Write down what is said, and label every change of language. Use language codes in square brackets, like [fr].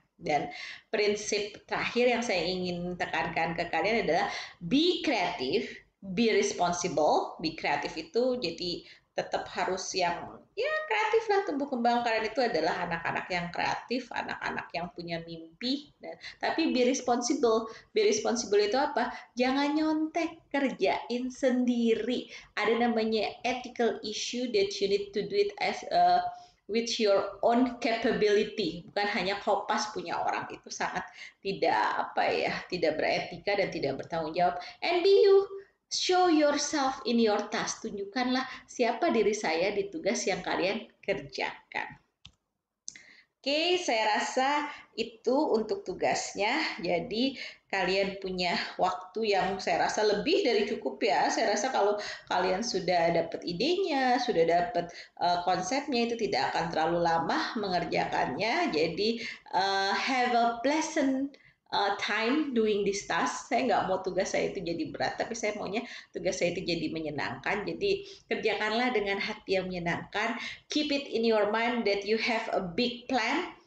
[id] Dan prinsip terakhir yang saya ingin tekankan ke kalian adalah [en] be creative, be responsible. [id] Be creative itu jadi tetap harus yang ya kreatif lah, tumbuh kembang kalian itu adalah anak-anak yang kreatif, anak-anak yang punya mimpi, tapi be responsible. Be responsible itu apa? Jangan nyontek, kerjain sendiri. Ada namanya [en] ethical issue that you need to do it as with your own capability, [id] bukan hanya kopas punya orang. Itu sangat tidak apa ya, tidak beretika dan tidak bertanggung jawab. [en] And be you. Show yourself in your task. [id] Tunjukkanlah siapa diri saya di tugas yang kalian kerjakan. Oke, saya rasa itu untuk tugasnya. Jadi kalian punya waktu yang saya rasa lebih dari cukup ya. Saya rasa kalau kalian sudah dapat idenya, sudah dapat konsepnya itu tidak akan terlalu lama mengerjakannya. [en] Jadi have a pleasant time doing this task. [id] Saya nggak mau tugas saya itu jadi berat, tapi saya maunya tugas saya itu jadi menyenangkan. Jadi kerjakanlah dengan hati yang menyenangkan. [en] Keep it in your mind that you have a big plan.